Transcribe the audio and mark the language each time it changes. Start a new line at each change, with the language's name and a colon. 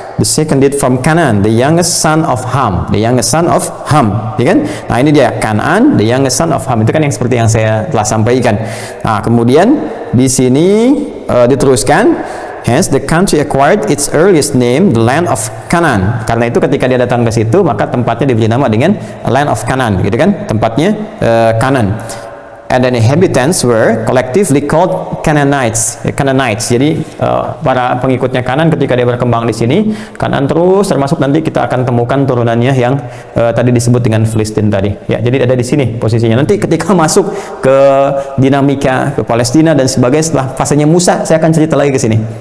English: The second did from Canaan, the youngest son of Ham. The youngest son of Ham,
Indonesian: ya kan? Nah, ini dia Kanaan,
English: the youngest son of Ham.
Indonesian: Itu kan yang seperti yang saya telah sampaikan. Nah, kemudian di sini diteruskan
English: Hence the country acquired its earliest name, the land of Canaan.
Indonesian: Karena itu ketika dia datang ke situ, maka tempatnya diberi nama dengan land of Canaan, gitu kan? Tempatnya Canaan.
English: And the inhabitants were collectively called Canaanites. Canaanites.
Indonesian: Jadi para pengikutnya Kanan ketika dia berkembang di sini, Kanan terus termasuk nanti kita akan temukan turunannya yang tadi disebut dengan Filistin tadi. Ya, jadi ada di sini posisinya. Nanti ketika masuk ke dinamika ke Palestina dan sebagainya setelah fasenya Musa, saya akan cerita lagi ke sini.